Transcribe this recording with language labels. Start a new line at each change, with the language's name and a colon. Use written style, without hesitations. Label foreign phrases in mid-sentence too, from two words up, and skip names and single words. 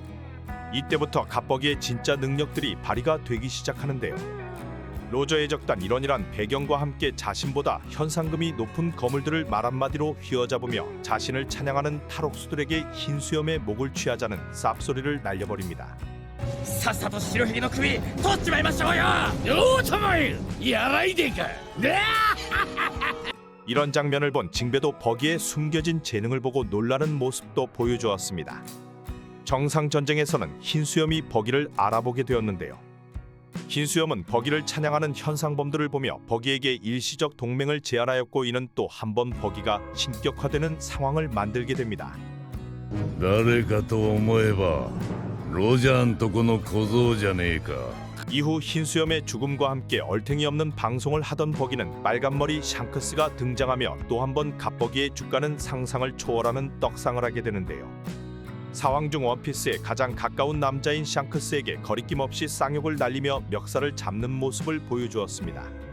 Korean: 이때부터 갑버기의 진짜 능력들이 발휘가 되기 시작하는데요. 로저 해적단 일원이란 배경과 함께 자신보다 현상금이 높은 거물들을 말 한마디로 휘어잡으며 자신을 찬양하는 탈옥수들에게 흰 수염의 목을 취하자는 쌉소리를 날려버립니다.
Japanese: さっさと白ひげの首取っちまいましょうよ。ようたまえやらいでか。ね
Korean: 이런 장면을 본 징배도 버기의 숨겨진 재능을 보고 놀라는 모습도 보여주었습니다. 정상 전쟁에서는 흰수염이 버기를 알아보게 되었는데요. 흰수염은 버기를 찬양하는 현상범들을 보며 버기에게 일시적 동맹을 제안하였고 이는 또 한 번 버기가 신격화되는 상황을 만들게 됩니다.
Japanese: 誰かと思えばロジャーんとこの小僧じゃねえか。
Korean: 이후 흰수염의 죽음과 함께 얼탱이 없는 방송을 하던 버기는 빨간머리 샹크스가 등장하며 또 한 번 갑버기의 주가는 상상을 초월하는 떡상을 하게 되는데요. 사왕 중 원피스에 가장 가까운 남자인 샹크스에게 거리낌 없이 쌍욕을 날리며 멱살을 잡는 모습을 보여주었습니다.